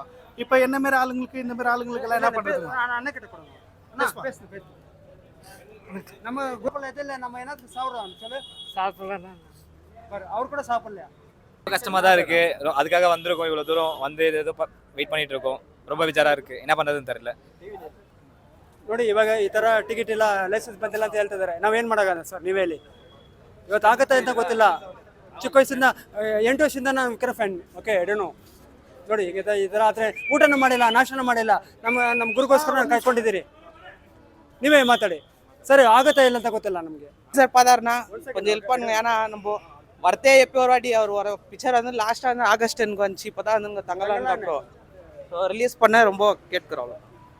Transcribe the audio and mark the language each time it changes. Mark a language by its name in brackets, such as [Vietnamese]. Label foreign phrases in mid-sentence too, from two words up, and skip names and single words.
[Tamil] இப்போ என்ன மாதிரி ஆளுங்களுக்கு இந்த மாதிரி ஆளுங்களுக்கெல்லாம் என்ன பண்ணுறது? அண்ணன் கிட்ட கொடுங்க. நம்ம குரூப்பில் எதில் நம்ம என்ன சாப்பிட்றோம் சொல்லு. சாப்பிடலாம். அவர் கூட சாப்பிடலையா? கஷ்டமாக தான் இருக்குது. அதுக்காக வந்திருக்கோம், இவ்வளோ தூரம் வந்து ஏதோ வெயிட் பண்ணிட்டு இருக்கோம். ரொம்ப ವಿಚಾರ இருக்குது, என்ன பண்ணுறதுன்னு தெரியல. [Kannada] ನೋಡಿ ಇವಾಗ ಈ ಥರ ಟಿಕೆಟ್ ಇಲ್ಲ, ಲೈಸೆನ್ಸ್ ಬಂದಿಲ್ಲ ಅಂತ ಹೇಳ್ತಿದ್ದಾರೆ. ನಾವೇನು ಮಾಡೋಣ ಸರ್, ನೀವೇ ಹೇಳಿ. ಇವತ್ತು ಆಗುತ್ತೆ ಅಂತ ಗೊತ್ತಿಲ್ಲ. ಚಿಕ್ಕ ವಯಸ್ಸಿಂದ 8 ವರ್ಷದಿಂದ ನಾನು ವಿಕ್ರಮ್ ಫ್ಯಾನ್. ಓಕೆ, ಎಡನು ನೋಡಿ ಈಗ ಈ ಥರ ಆದರೆ ಊಟನೂ ಮಾಡಿಲ್ಲ, ನಾಷ್ಟನೂ ಮಾಡಿಲ್ಲ. ನಮ್ಮ ಗುರುಗೋಸ್ಕರ ನಾನು ಕಾಯ್ಕೊಂಡಿದ್ದೀರಿ. ನೀವೇ ಮಾತಾಡಿ ಸರಿ, [Tamil] ஆகத்தா இல்லை [Kannada] ಅಂತ ಗೊತ್ತಿಲ್ಲ [Tamil] நமக்கு. சார் பார்த்தாருன்னா கொஞ்சம் ஹெல்ப் பண்ணுங்க. ஏன்னா நம்ம வரத்தே எப்போ ஒரு வாட்டி அவர் வர பிக்சர் வந்து லாஸ்ட்டாக வந்து August 10 வந்துச்சு. இப்போ தான் வந்து தங்கலான்னு ரிலீஸ் பண்ண ரொம்ப கேட்குறோம்.